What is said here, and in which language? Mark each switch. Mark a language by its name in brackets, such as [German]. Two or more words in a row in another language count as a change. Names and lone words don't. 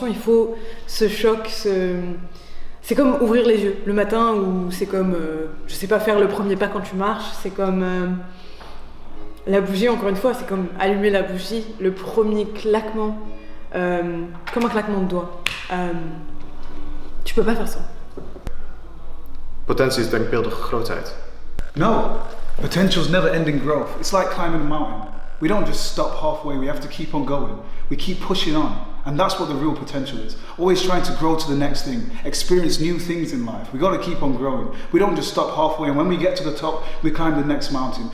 [French] Il faut ce choc, c'est comme ouvrir les yeux le matin, ou c'est comme, je sais pas, faire le premier pas quand tu marches. C'est comme la bougie, encore une fois, c'est comme allumer la bougie, le premier claquement, comme un claquement de doigts. Tu peux pas faire ça. [Dutch] Potentie is denkbeeldige grootheid. [English] No, potential's never ending growth. It's like climbing a mountain. We don't just stop halfway, we have to keep on going. We keep pushing on. And that's what the real potential is. Always trying to grow to the next thing, experience new things in life. We gotta keep on growing. We don't just stop halfway, and when we get to the top, we climb the next mountain.